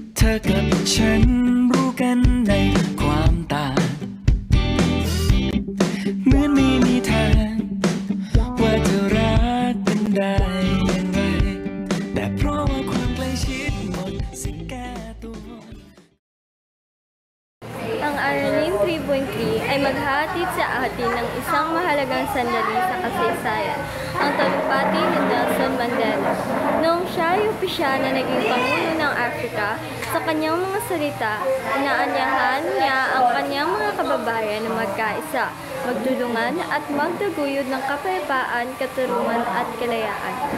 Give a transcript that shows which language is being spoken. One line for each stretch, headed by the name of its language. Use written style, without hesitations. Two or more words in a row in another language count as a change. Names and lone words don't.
Thai: อกับฉันรู้กันในความต่างเหมือนไม่มีทางว่าจะรักกันได้อย่างไรแต่เพราะว่าความใกล้ชิดหมดสิ่งแก้ตัว
Filipino: Ang Aralin 3.3 ay maghahatid sa atin ng isang mahalagang sandali sa kasaysayan, ang talumpati ni Nelson Mandela. Noong siya ay opisyal na naging Pangulo ng Afrika, sa kanyang mga salita, inaanyahan niya ang kanyang mga kababayan na magkaisa, magtulungan at magtaguyod ng kapayapaan, katarungan at kalayaan.